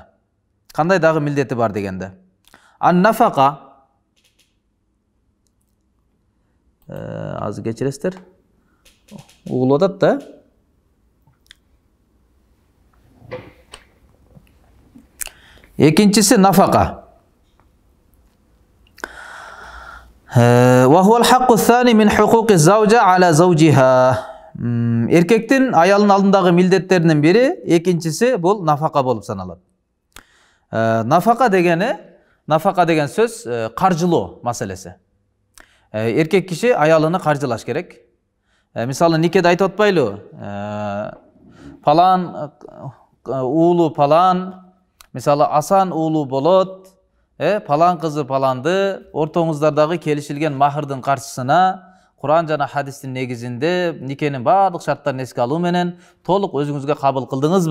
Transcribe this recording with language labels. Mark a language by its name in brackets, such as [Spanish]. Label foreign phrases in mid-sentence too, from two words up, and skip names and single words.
[Kyrgyz] Кандай дагы милдети бар дегенде? Ан-нафака. Азыр кечиресиздер. Угулуп атат да. Экинчиси нафака. [Arabic] وهو الحق الثاني من حقوق الزوجة على زوجها. [Kyrgyz] Эркектин аялынын алдындагы милдеттеринин бири, экинчиси бул нафака болуп саналат. Нафака деген сөз каржылоо маселеси. Эркек киши аялыны каржылаш керек. Мисалы никеде айтып атпайлы? Палан уулу палан, мисалы Асан уулу болот, палан кызы паланды, ортоңуздардагы келишилген махрдын каршысына Куран жана хадистин негизинде никенин баардык шарттарын эске алуу менен толук өзүңүзгө кабыл кылдыңызбы?